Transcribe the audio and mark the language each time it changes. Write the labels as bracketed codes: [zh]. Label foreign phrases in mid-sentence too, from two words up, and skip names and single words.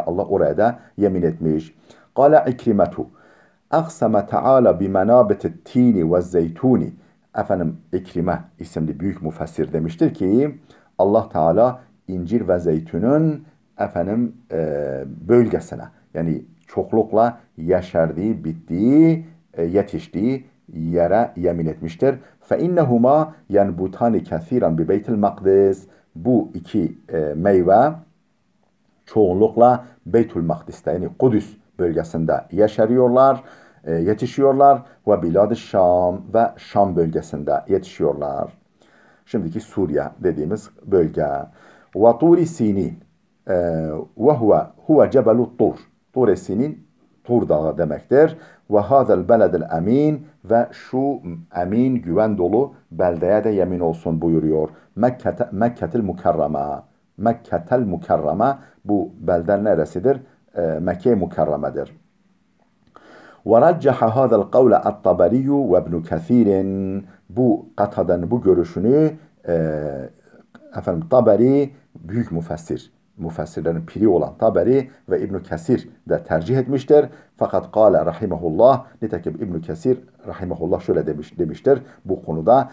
[tr] Allah oraya da yemin etmiş. [ar] قال عكرمة أقسم تعالى بمنابت التين والزيتون [tr] İkrime isimli büyük müfessir demiştir ki Allah Teala incir ve zeytünün bölgesine, yani çoklukla yeşerdiği, bittiği, yetiştiği yere yemin etmiştir. [ar] فَاِنَّهُمَا يَنْبُتَانِ كَثِيرًا بِبَيْتِ الْمَقْدِسِ. [tr] Bu iki meyve çoğunlukla Beytül Makdis'te, yani Kudüs bölgesinde yeşeriyorlar, yetişiyorlar ve Bilad-ı Şam ve Şam bölgesinde yetişiyorlar. Şimdiki Suriye dediğimiz bölge. Ve [ar] طور سينين وهو جبل الطور. [tr] Tur Sinin Tur Dağı demektir. [ar] وهذا البلد الأمين, [tr] ve şu emin, güven dolu beldeye de yemin olsun buyuruyor. Mekke'tel Mukarreme. Mekke'tel Mukarreme, bu belde neresidir? Mekke-i Mukarreme'dir. [ar] وَرَجَّحَ هَذَا الْقَوْلَ الطَّبَرِيُّ وَابْنُ كَثِيرٍ. [tr] Bu Katada'nın bu görüşünü Taberi, büyük müfessirlerin piri olan Taberi ve İbn Kesir de tercih etmiştir. Fakat [ar] قال رحمه الله, [tr] nitekim İbn Kesir rahimehullah şöyle demiştir bu konuda.